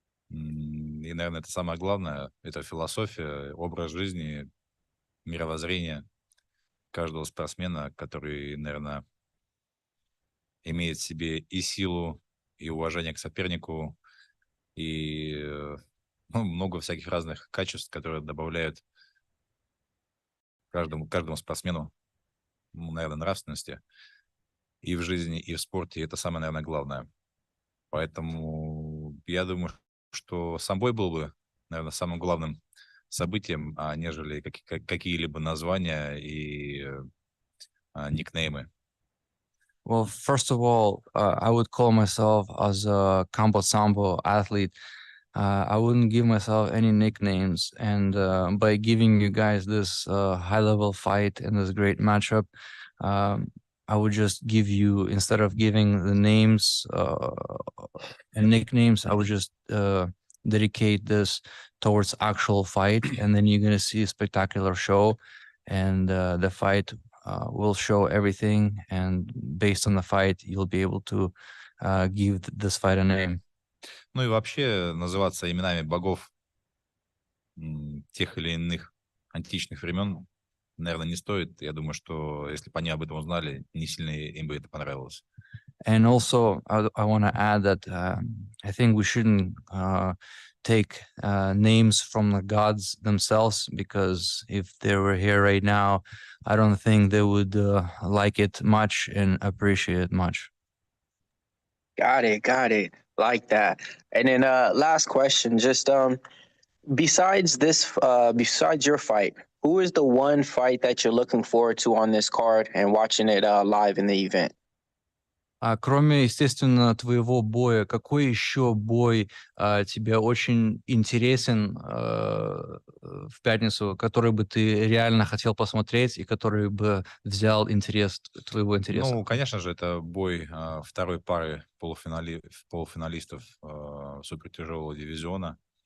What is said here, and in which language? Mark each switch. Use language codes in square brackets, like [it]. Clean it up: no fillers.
[ru] И, наверное, это самое главное. Это философия, образ жизни, мировоззрение каждого спортсмена, который, наверное, имеет в себе и силу, и уважение к сопернику, и много всяких разных качеств, которые добавляют каждому спортсмену, наверное, нравственности и в жизни, и в спорте. И это самое, наверное, главное. Поэтому я думаю, что сам бой был бы, наверное, самым главным событием, нежели какие-либо названия и никнеймы. [en] Well, first of all, I would call myself as a combo sambo athlete. I wouldn't give myself any nicknames. And by giving you guys this high-level fight and this great matchup, I would just give you, instead of giving the names and nicknames, I would just dedicate this towards actual fight. And then you're going to see a spectacular show. And the fight will show everything. And based on the fight, you'll be able to give this fight a name. [ru] Ну и вообще называться именами богов тех или иных античных времен, наверное, не стоит. Я думаю, что если бы они об этом узнали, не сильно им бы это понравилось. [en] And also, I want to add that I think we shouldn't take names from the gods themselves, because if they were here right now, I don't think they would like it much and appreciate it much. Got it. Like that. And then last question, just besides your fight, who is the one fight that you're looking forward to on this card and watching it live in the event? [ru] Кроме, естественно, твоего боя, какой еще бой тебе очень интересен в пятницу, который бы ты реально хотел посмотреть и который бы взял твоего интереса? Ну, конечно же, это бой второй пары полуфиналистов супертяжелого дивизиона.